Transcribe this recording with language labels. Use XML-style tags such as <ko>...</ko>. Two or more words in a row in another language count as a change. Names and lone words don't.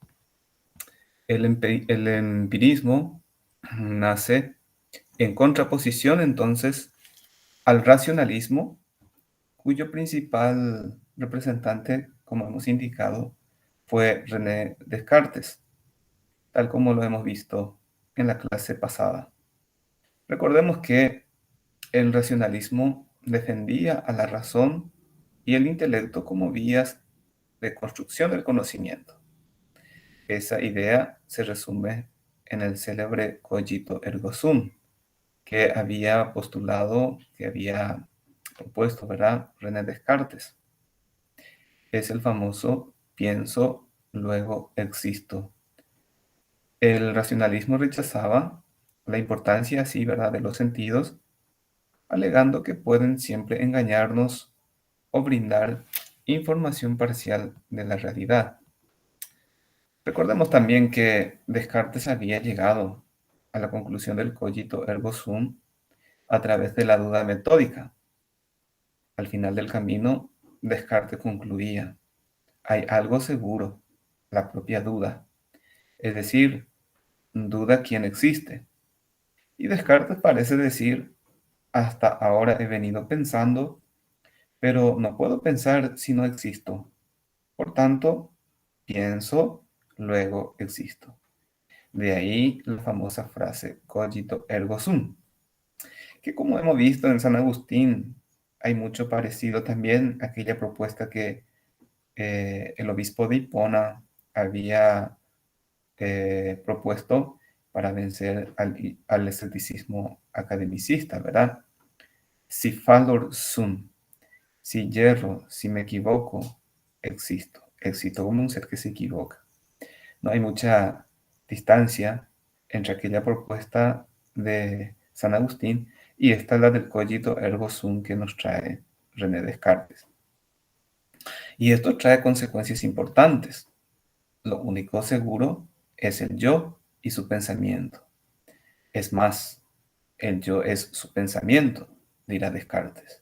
<es>El empirismo nace en contraposición entonces al racionalismo, cuyo principal representante, como hemos indicado, fue René Descartes, tal como lo hemos visto en la clase pasada. Recordemos que el racionalismo defendía a la razón y el intelecto como vías de construcción del conocimiento. Esa idea se resume en el célebre</es> <la>cogito ergo sum,</la> <es>que había postulado, que había propuesto, ¿verdad?, René Descartes. Es el famoso pienso, luego existo. El racionalismo rechazaba la importancia así, ¿verdad?, de los sentidos, alegando que pueden siempre engañarnos o brindar información parcial de la realidad. Recordemos también que Descartes había llegado a la conclusión del</es> <la>cogito ergo sum</la> <es>a través de la duda metódica. Al final del camino, Descartes concluía: hay algo seguro, la propia duda, es decir, duda quién existe. Y Descartes parece decir: hasta ahora he venido pensando, pero no puedo pensar si no existo. Por tanto, pienso, luego existo. De ahí la famosa frase</es> <la>cogito ergo sum,</la> <es>que como hemos visto en San Agustín, hay mucho parecido también a aquella propuesta que el obispo de Hipona había propuesto para vencer al escepticismo academicista, ¿verdad?</es> <la>Si fallor sum,</la> <es>si yerro, si me equivoco, existo. Existo como un ser que se equivoca. No hay mucha distancia entre aquella propuesta de San Agustín y esta la del</es> <la>cogito ergo sum</la> <es>que nos trae René Descartes. Y esto trae consecuencias importantes. Lo único seguro es el yo y su pensamiento. Es más, el yo es su pensamiento, dirá Descartes.</es>